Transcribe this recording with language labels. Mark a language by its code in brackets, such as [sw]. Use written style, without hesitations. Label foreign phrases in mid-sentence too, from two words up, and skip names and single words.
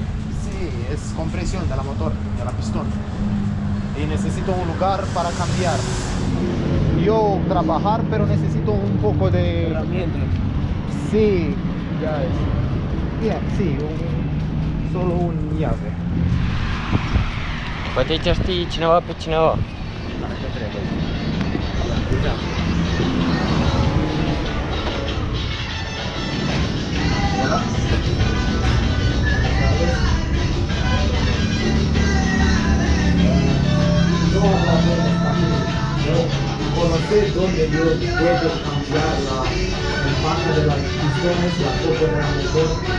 [es] Sí, es compresión de la motor, de la pistón. Y necesito un lugar para cambiar. Yo trabajar, pero necesito un poco de... herramientas. Sí, ya es. Bien, sí, solo un llave. [ro] Poate aici știi cineva pe cineva. Dacă trebuie. [es] No hablamos español. Yo conocí donde yo puedo cambiar la empaque de las pistones, la copa de la motor.